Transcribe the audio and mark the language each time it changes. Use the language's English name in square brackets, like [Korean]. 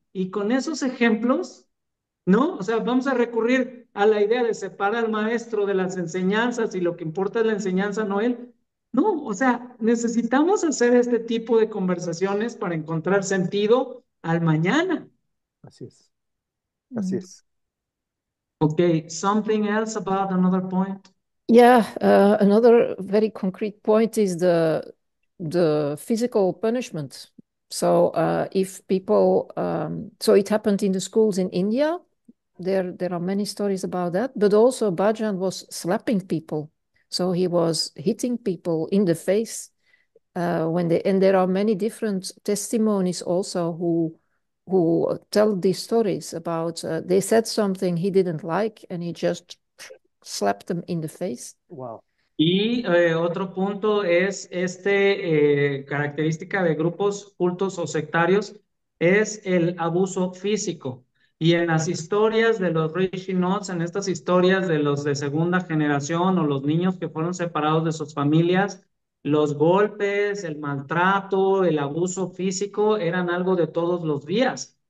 [Spanish] Y con esos ejemplos, ¿no? O sea, vamos a recurrir a la idea de separar al maestro de las enseñanzas y lo que importa es la enseñanza, no él. No, o sea, necesitamos hacer este tipo de conversaciones para encontrar sentido al mañana. Así es, así Mm. es. [English] Okay, something else about another point? Yeah, another very concrete point is the physical punishment. So if people, so it happened in the schools in India. There are many stories about that, but also Bhajan was slapping people. So he was hitting people in the face and there are many different testimonies also who tell these stories about they said something he didn't like and he just slapped them in the face. Wow. [Spanish] Y otro punto es característica de grupos cultos o sectarios, es el abuso físico. Y en las historias de los Rishi Notes, en estas historias de los de segunda generación o los niños que fueron separados de sus familias, los golpes, el maltrato, el abuso físico eran algo de todos los días.